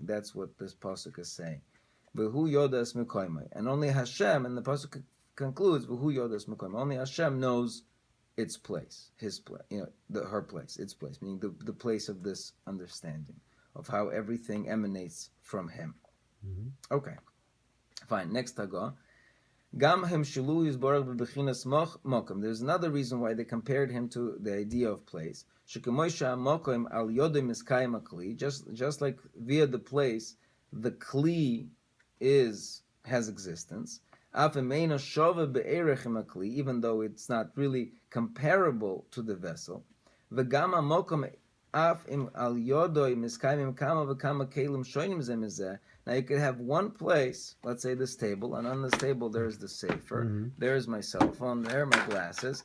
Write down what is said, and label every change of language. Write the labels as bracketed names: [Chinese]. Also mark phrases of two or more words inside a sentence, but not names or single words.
[English] That's what this pasuk is saying. [Hebrew] והוא ידע את מקומה, [English] and only Hashem, and the pasuk concludes, [Hebrew] והוא ידע את מקומה. [English] Only Hashem knows its place, his place, her place, its place, meaning the place of this understanding of how everything emanates from him. Okay, fine. Next taga. [Hebrew] גם המשילו יתברך בבחינת מקום. [English] There's another reason why they compared him to the idea of place. [Hebrew] שכמו שהמקום על ידו מתקיים הכלי. [English] Just like via the place, the kli has existence. Even though it's not really comparable to the vessel. Now you could have one place, let's say this table, and on this table there is the sefer, there is my cell phone, there are my glasses.